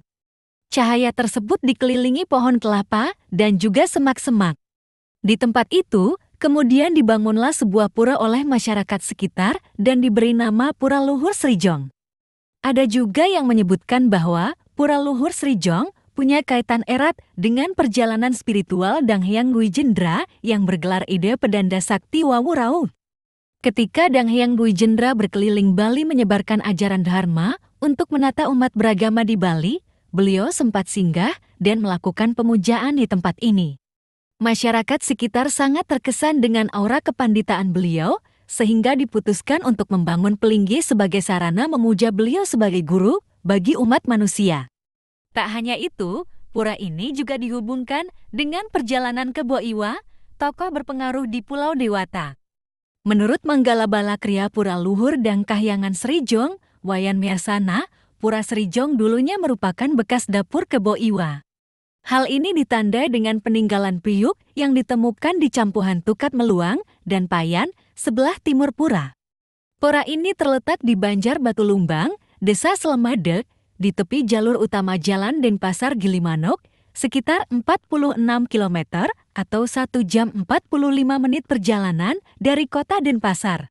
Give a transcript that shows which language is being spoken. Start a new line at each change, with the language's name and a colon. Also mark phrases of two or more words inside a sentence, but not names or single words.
Indonesian: Cahaya tersebut dikelilingi pohon kelapa dan juga semak-semak. Di tempat itu, kemudian dibangunlah sebuah pura oleh masyarakat sekitar dan diberi nama Pura Luhur Srijong. Ada juga yang menyebutkan bahwa Pura Luhur Srijong punya kaitan erat dengan perjalanan spiritual Dang Hyang Buijendra yang bergelar Ide Pedanda Sakti Wawurau. Ketika Dang Hyang Buijendra berkeliling Bali menyebarkan ajaran Dharma untuk menata umat beragama di Bali, beliau sempat singgah dan melakukan pemujaan di tempat ini. Masyarakat sekitar sangat terkesan dengan aura kepanditaan beliau, sehingga diputuskan untuk membangun Pelinggi sebagai sarana memuja beliau sebagai guru bagi umat manusia. Tak hanya itu, pura ini juga dihubungkan dengan perjalanan ke Boiwa, tokoh berpengaruh di Pulau Dewata. Menurut Manggala Balakria Pura Luhur dan Kahyangan Srijong, Wayan Mersana, Pura Srijong dulunya merupakan bekas dapur ke Boiwa. Hal ini ditandai dengan peninggalan priuk yang ditemukan di Campuhan Tukat Meluang dan Payan, sebelah timur pura. Pura ini terletak di Banjar Batu Lumbang, Desa Slemadeg, di tepi jalur utama Jalan Denpasar Gilimanuk, sekitar 46 km atau 1 jam 45 menit perjalanan dari kota Denpasar.